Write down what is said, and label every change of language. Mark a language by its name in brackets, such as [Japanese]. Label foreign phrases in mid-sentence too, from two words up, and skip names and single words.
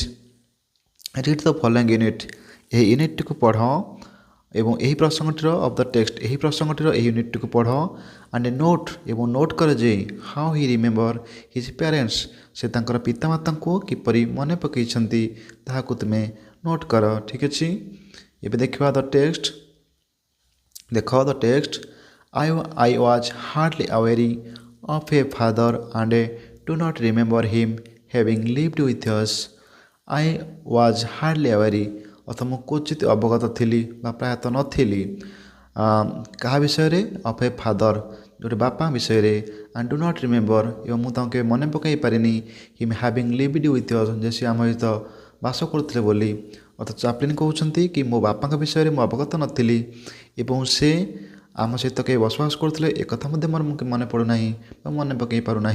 [English] read the following unit, [Odia] ଏହି ୟୁନିଟ୍ଟିକୁ ପଢ଼ ଏବଂ ଏହି ପ୍ରସଙ୍ଗଟିର [English] of the text, [Odia] ଏହି ପ୍ରସଙ୍ଗଟିର ଏହି ୟୁନିଟ୍ଟିକୁ ପଢ଼। [English] and note, [Odia] ଏବଂ ନୋଟ୍ କର ଯେ [English] how he remember his parents, [Odia] ସେ ତାଙ୍କର ପିତାମାତାଙ୍କୁ କିପରି ମନେ ପକାଇଛନ୍ତି ତାହାକୁ ତୁମେ ନୋଟ୍ କର। ଠିକ୍ ଅଛି, ଏବେ ଦେଖିବା [English] the text. [Odia] ଦେଖ [English] the text. I was hardly aware of a father and do not remember him having lived with us, I was hardly aware ଅର୍ଥ [Odia] ମୁଁ କ୍ୱଚିତ ଅବଗତ ଥିଲି ବା ପ୍ରାୟତଃ ନଥିଲି କାହା ବିଷୟରେ [English] of a father [Odia] ଗୋଟେ ବାପା ବିଷୟରେ [English] and do not remember [Odia] ଏବଂ ମୁଁ ତାଙ୍କୁ କେବେ ମନେ ପକାଇ ପାରିନି [English] him having lived with us [Odia] ଯେ ସେ ଆମ ସହିତ ବାସ କରୁଥିଲେ ବୋଲି ଅର୍ଥ ଚାପ୍ଲିନ୍ କହୁଛନ୍ତି କି ମୋ ବାପାଙ୍କ ବିଷୟରେ ମୁଁ ଅବଗତ ନଥିଲି ଏବଂ ସେ ଆମ ସହିତ କେବେ ବସବାସ କରୁଥିଲେ ଏକଥା ମଧ୍ୟ ମୋର ମନେ ପଡ଼ୁନାହିଁ ବା ମନେ ପକାଇ ପାରୁନାହିଁ।